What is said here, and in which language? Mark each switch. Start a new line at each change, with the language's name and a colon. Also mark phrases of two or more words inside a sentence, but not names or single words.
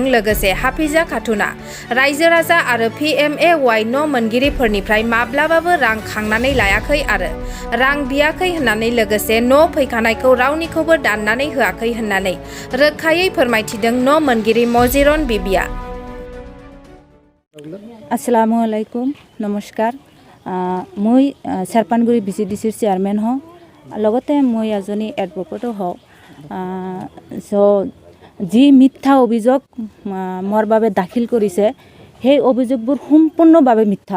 Bodo: लोगोसे हाफिजा खातुना रायजो राजा आरो PMAY न' मोनगिरिफोरनिफ्राय माब्लाबाबो रां खांनानै लायाखै आरो रां बियाखै होननानै लोगोसे न' फैखानायखौ रावनिखौबो दाननानै होआखै होननानै रोखायै फोरमायथिदों न' मोनगिरि मजिरन बिबिया।
Arabic: السلام عليكم, নমস্কাৰ।
Assamese: মই চেৰপানগুৰি VCDCৰ চেয়াৰমেন হওঁ, লগতে মই এজনী এডভকেটো হওঁ। যি মিথ্যা অভিযোগ মোৰ বাবে দাখিল কৰিছে সেই অভিযোগবোৰ সম্পূৰ্ণভাৱে মিথ্যা।